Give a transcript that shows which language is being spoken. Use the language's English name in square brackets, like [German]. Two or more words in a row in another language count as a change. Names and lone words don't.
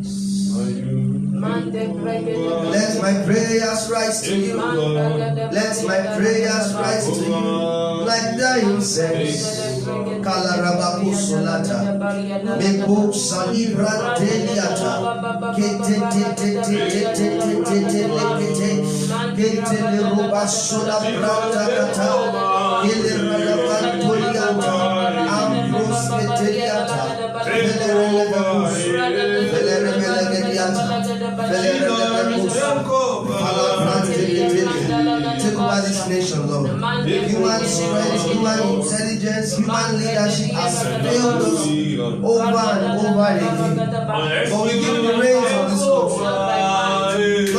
[English] Let my prayers rise to you. Let my prayers rise to you. Like that incense. Kalarabaku solata. Meko salibra teliata. Kete te te te te te te te te lekete. Kete le roba soda brata kata. Kele radaban toliata. Ambros keteliata. Kele radabakus. Kele rebelagediata. Take over this nation, Lord. Human strength, human intelligence, human leadership has failed us over and over again. But we give you the reins of this country.